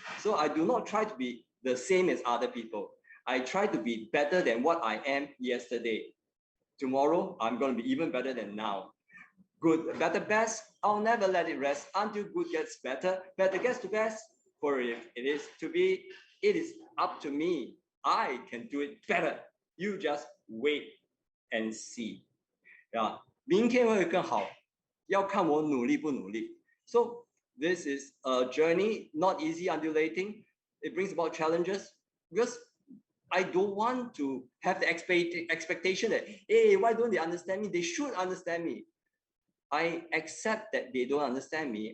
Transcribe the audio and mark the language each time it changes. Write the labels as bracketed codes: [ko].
[en] So I do not try to be the same as other people. I try to be better than what I am yesterday. Tomorrow, I'm going to be even better than now. Good, better, best. I'll never let it rest until good gets better. Better gets to best. For if it is to be, it is up to me. I can do it better. You just wait and see. [zh] Yeah, 明天会更好，要看我努力不努力。 [en] So this is a journey, not easy, undulating. It brings about challenges because I don't want to have the expectation that, hey, why don't they understand me? They should understand me. I accept that they don't understand me.